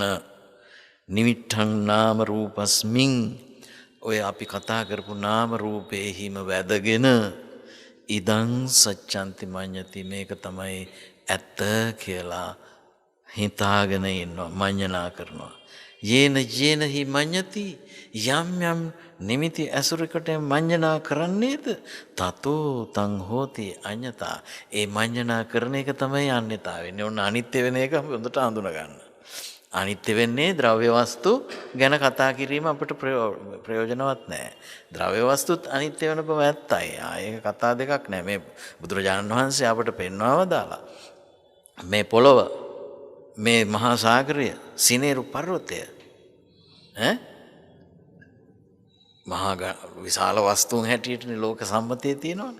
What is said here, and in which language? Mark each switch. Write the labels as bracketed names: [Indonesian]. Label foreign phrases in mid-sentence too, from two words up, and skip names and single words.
[Pali] නිමිට්ඨං නාම රූපස්මින් [Sinhala] ඔය අපි කතා කරපු නාම රූපේහිම වැදගෙන [Pali] ඉදං සච්ඡන්ති මඤ්ඤති [Sinhala] මේක තමයි ඇත්ත කියලා හිතාගෙන ඉන්නවා, මඤ්ඤණා කරනවා. [Pali] යේන හි මඤ්ඤති [Sinhala] යම් යම් නිමිති ඇසුරකට මඤ්ඤණා කරන්නේද [Pali] තතෝ තං හෝති අඤ්ඤතා. [Sinhala] ඒ මඤ්ඤණා කරන එක තමයි අඤ්ඤතා වෙන්නේ. ඔන්න අනිත්‍ය වෙන එක හොඳට හඳුනා ගන්න. අනිත්‍ය වෙන්නේ ද්‍රව්‍ය වස්තු ගැන කතා කිරීම අපිට ප්‍රයෝජනවත් නැහැ. ද්‍රව්‍ය වස්තුත් අනිත්‍ය වෙන බව ඇත්තයි. ඒක කතා දෙකක් නෑ. මේ බුදුරජාණන් වහන්සේ අපට පෙන්වව දාලා මේ පොළොව, මේ මහා සාගරය, සිනේරු පර්වතය මහා විශාල වස්තුන් හැටියටනේ ලෝක සම්මතයේ තියෙනවනේ.